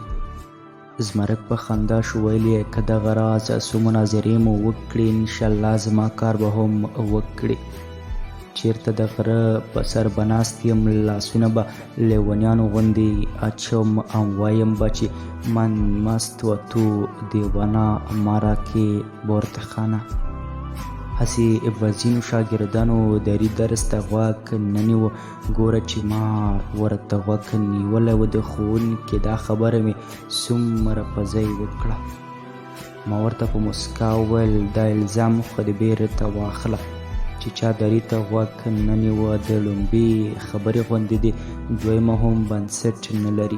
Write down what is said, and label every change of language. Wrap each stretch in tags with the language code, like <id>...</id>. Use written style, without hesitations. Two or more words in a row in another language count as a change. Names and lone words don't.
<ps>زمرک په خندا شو، ویل یې که دغه راز څو مناظرې مو وکړې انشاءالله زما کار به هم وکړې. چېرته د غره په سر به ناست یم، لاسونه به لیونیانو غوندې اچوم او وایم به چې</ps> <fa>من مست و تو دیوانه ما راکې بورتخانه.</fa> <ps>هسې ورځینو شاګردانو دري درس ته غوږ نه نیوه، ګوره چې ما ورته غوږ نیولی و، د ښوونکي دا خبره مې څومره په ځای وکړه. ما ورته په موسکا وویل دا الزام خو دې بېرته واخله چې چا دري ته غوږ نه نیوه، د لومبي خبرې غوندې دې دویمه هم بنسټ نه لري.</ps>